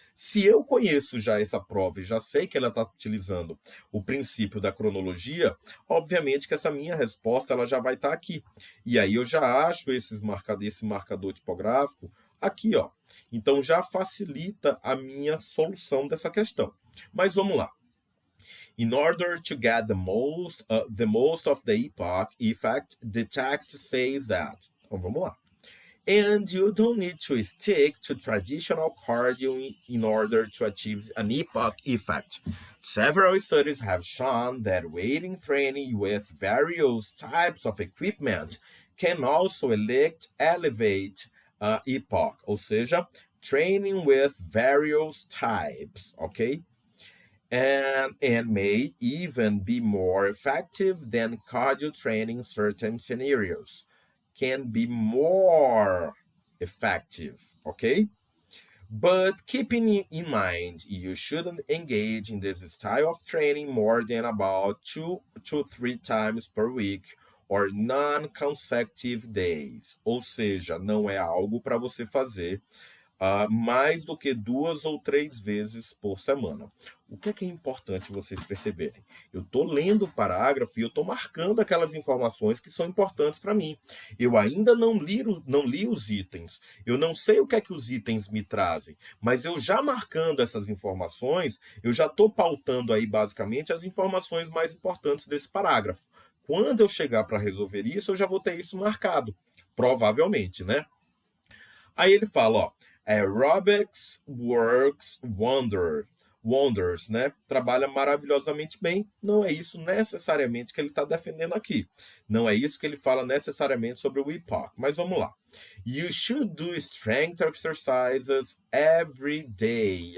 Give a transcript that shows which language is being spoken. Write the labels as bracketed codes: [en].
[pt] Se eu conheço já essa prova e já sei que ela está utilizando o princípio da cronologia, obviamente que essa minha resposta ela já vai estar aqui. E aí eu já acho esse marcador tipográfico aqui, ó. Então já facilita a minha solução dessa questão. Mas vamos lá. [en] In order to get the most of the epoch effect, the text says that. [pt] Então vamos lá. [en] And you don't need to stick to traditional cardio in order to achieve an epoch effect. Several studies have shown that weighting training with various types of equipment can also elevate epoch, [pt] ou seja, [en] training with various types, okay? And may even be more effective than cardio training in certain scenarios. Can be more effective, okay? But keeping in mind, you shouldn't engage in this style of training more than about 2 to 3 times per week or non-consecutive days. [pt] Ou seja, não é algo para você fazer mais do que 2 ou 3 vezes por semana. O que é importante vocês perceberem? Eu estou lendo o parágrafo e eu estou marcando aquelas informações que são importantes para mim. Eu ainda não li os itens, eu não sei o que é que os itens me trazem, mas eu já marcando essas informações, eu já estou pautando aí basicamente as informações mais importantes desse parágrafo. Quando eu chegar para resolver isso, eu já vou ter isso marcado, provavelmente, né? Aí ele fala, ó, [en] aerobics works wonders, [pt] né? Trabalha maravilhosamente bem. Não é isso necessariamente que ele está defendendo aqui. Não é isso que ele fala necessariamente sobre o epoch. Mas vamos lá. [en] You should do strength exercises every day.